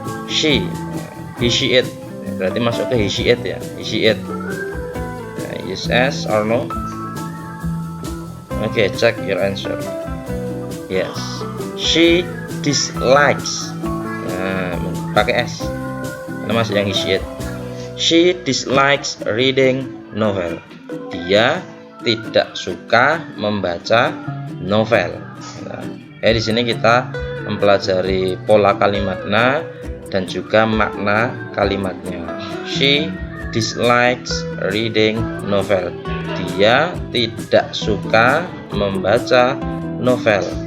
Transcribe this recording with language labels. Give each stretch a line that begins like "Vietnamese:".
English: She, he, she, it.
Indonesian: Berarti masuk ke
English: he, she, it ya. He, she, it. Yes, s or no? Oke, check your answer. Yes, she dislikes.
Indonesian: Nah, pakai s. Karena masih yang he, she, it.
English: She dislikes reading novel.
Indonesian: Dia tidak suka membaca novel. Nah, di sini kita mempelajari pola kalimatnya dan juga makna kalimatnya.
English: She dislikes reading novel.
Indonesian: Dia tidak suka membaca novel.